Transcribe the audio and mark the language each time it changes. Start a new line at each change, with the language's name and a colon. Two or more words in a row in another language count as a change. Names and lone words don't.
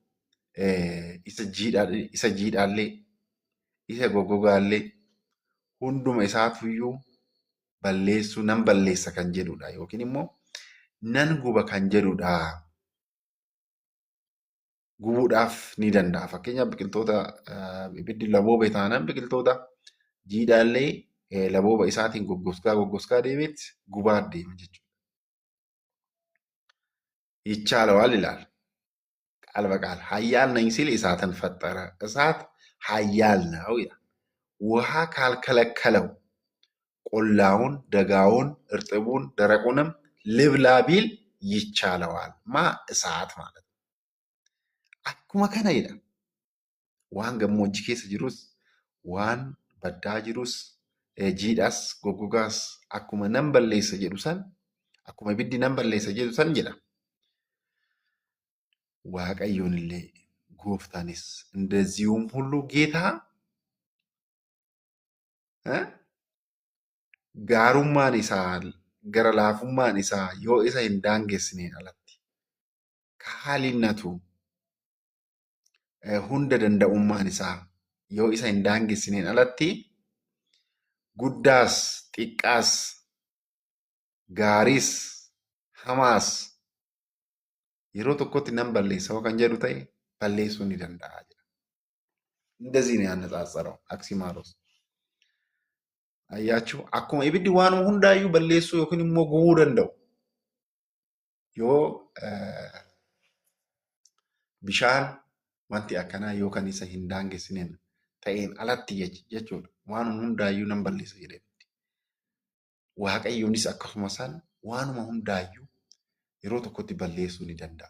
Oromo: isa jiidhaallee isa goggogaallee hunduma isaatuyyuu balleessuu nan balleessa kan jedhudha yookiin immoo nan guba kan jedhudha. Gubuudhaaf ni danda'a. Fakkeenyaaf biqiltoota ibiddi labooba taanaan biqiltoota jiidhaallee labooba isaatiin goggoskaa deemeetti gubaa deema jechuudha.
Amharic: ይቻለዋል ይላል ቃል በቃል ኃያል ነኝ ሲል እሳትን ፈጠረ። እሳት ኃያል ነው ይላል። ውሃ ካልከለከለው ቆላውን፣ ደጋውን፣ እርጥቡን፣ ደረቁንም ልብላ ቢል ይቻለዋል። እሳት ማለት ነው።
Oromo: akkuma kana jedha. Waan gammoojjii keessa jirus, waan baddaa jirus, jiidhaas, goggogaas akkuma nan balleessa jedhu san, akkuma ibiddi nan balleessa jedhu san jedha. Waaqayyoon illee gooftaanis
Amharic: እንደዚሁም ሁሉ ጌታ
Oromo: gaarummaan isaa gara laafummaan isaa yoo isa hin daangessineen alatti kaalinnatu hunda danda'ummaan isaa yoo isa hin daangessineen alatti guddaas xiqqaas gaariis hamaas yeroo tokkotti nan balleessa kan jedhu ta'e balleessuu ni danda'a jedha.
Amharic: እንደዚህ ነው ያነጻጸረው አክሲማሮስ። አያችሁ
Oromo: akkuma ibiddi waanuma hundaayyuu balleessuu yookiin immoo gubuu danda'u yoo bishaan wanti akkanaa yookaan isa hin daangessineen ta'een alatti jechuudha. Waanuma hundaayyuu nan balleessa jedhee Waaqayyoonis akkasuma san waanuma hundaayyuu yeroo tokkotti balleessuu ni danda'a.